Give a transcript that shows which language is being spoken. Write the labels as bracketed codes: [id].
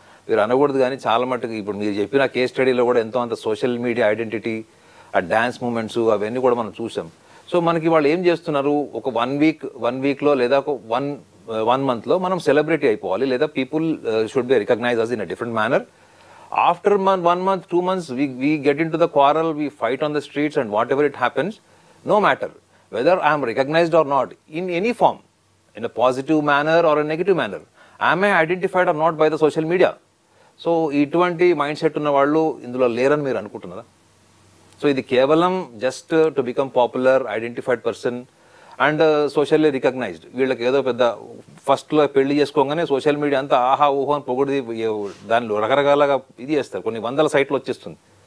[te] మీరు అనకూడదు కానీ చాలా మటుకు ఇప్పుడు మీరు చెప్పిన కేస్ స్టడీలో కూడా ఎంతో అంత సోషల్ మీడియా ఐడెంటిటీ, ఆ డ్యాన్స్ మూమెంట్స్ అవన్నీ కూడా మనం చూసాం. సో మనకి వాళ్ళు ఏం చేస్తున్నారు, ఒక వన్ వీక్లో లేదా ఒక వన్ మంత్లో మనం సెలబ్రిటీ అయిపోవాలి, లేదా [en] People should be recognise us in a different manner. After 1 month 2 months we get into the quarrel, we fight on the streets, and whatever it happens, no matter whether I am recognized or not in any form, in a positive manner or a negative manner, am I identified or not by the social media? [te] So ఇటువంటి mind set ఉన్న వాళ్ళు ఇందులో లేరని మీరు అనుకుంటున్నారా? [en] so [te] ఇది కేవలం [en] Just to become popular, identified person and socially recognised. [te] వీళ్ళకి ఏదో పెద్ద ఫస్ట్లో పెళ్లి చేసుకోగానే సోషల్ మీడియా అంతా ఆహా ఊహో అని పొగిడి దానిలో రకరకాలుగా ఇది చేస్తారు, కొన్ని వందల సైట్లు వచ్చేస్తుంది.